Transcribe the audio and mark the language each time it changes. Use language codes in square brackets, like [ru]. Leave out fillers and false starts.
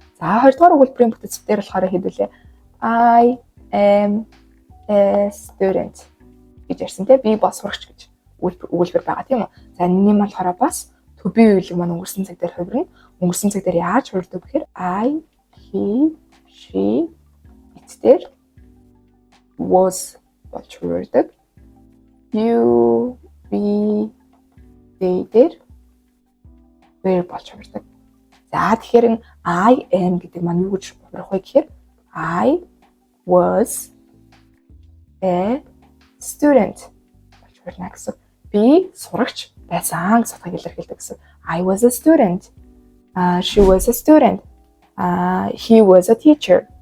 [mn] За 2-р өгүүлбэрийн бүтэц дээр болохоор хэдүүлээ [en] I am a student [mn] гэж ярьсан те. Би бас сурагч гэж өгүүлбэр байгаа тийм үү. За энэний маань болохоор бас to be үеийг маань өнгөрсөн цаг дээр хувирна. Өнгөрсөн цаг дээр яаж хувирдаг гэхээр I, he, she it дээр was болж хувирдаг. You, we, they дээр were болж хувирдаг. За тэгэхээр энэ I am гэдэг маань юу гэж хувирах вэ гэхээр [en] I was a student [mn] болж хувирна гэсэн. Би сурагч байсан гэж утгыг илэрхийлдэг гэсэн. [en] I was a student. She was a student. He was a teacher.